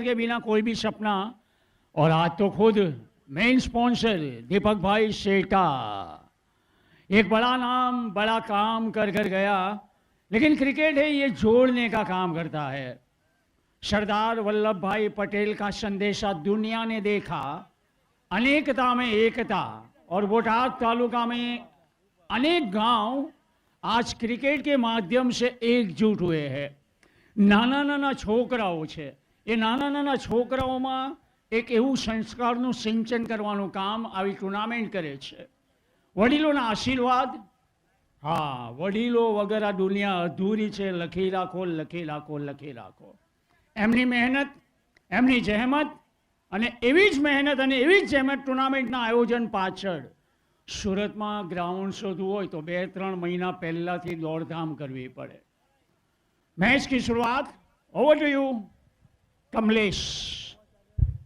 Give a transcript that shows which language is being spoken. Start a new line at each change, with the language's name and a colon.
Hindi: के बिना कोई भी सपना, और आज तो खुद मेन स्पॉन्सर दीपक भाई सेठा, एक बड़ा नाम बड़ा काम कर कर गया, लेकिन क्रिकेट है ये जोड़ने का काम करता है। सरदार वल्लभ भाई पटेल का संदेशा दुनिया ने देखा, अनेकता में एकता, और बोटाद तालुका में अनेक गांव आज क्रिकेट के माध्यम से एकजुट हुए हैं।
Gujarati: नाना नाना છોકરાઓ છે, એ નાના નાના છોકરાઓમાં એક એવું સંસ્કારનું સિંચન કરવાનું કામ આવી ટુર્નામેન્ટ કરે છે। વડીલોના આશીર્વાદ, હા, વડીલો વગર આ દુનિયા અધૂરી છે। લખી રાખો, લખી રાખો, લખી રાખો। એમની મહેનત, એમની જહેમત, અને એવી જ મહેનત અને એવી જ જહેમત ટુર્નામેન્ટના આયોજન પાછળ સુરતમાં ગ્રાઉન્ડ શોધવું હોય તો 2-3 મહિના પહેલાથી દોડધામ કરવી પડે।
Hindi: मैच की शुरुआत, ओवर टू यू कमलेश।